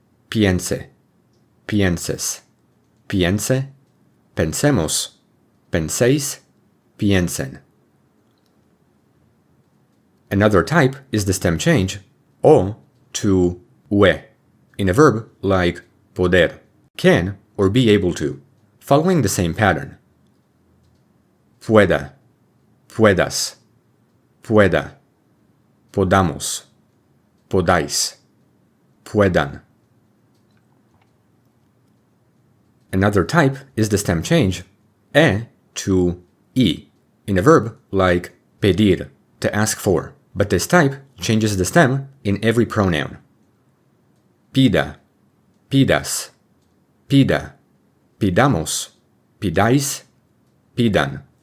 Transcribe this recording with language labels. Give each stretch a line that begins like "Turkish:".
Spanish: Piense, pienses, piense, pensemos, penséis, piensen.
English: Another type is the stem change o to ue in a verb like poder, can or be able to, following the same pattern.
Spanish: Pueda, puedas, pueda, podamos, podáis, puedan.
English: Another type is the stem change e to e in a verb like pedir, to ask for, but this type changes the stem in every pronoun.
Spanish: Pida, pidas, pida, pidamos, pidáis, pidan.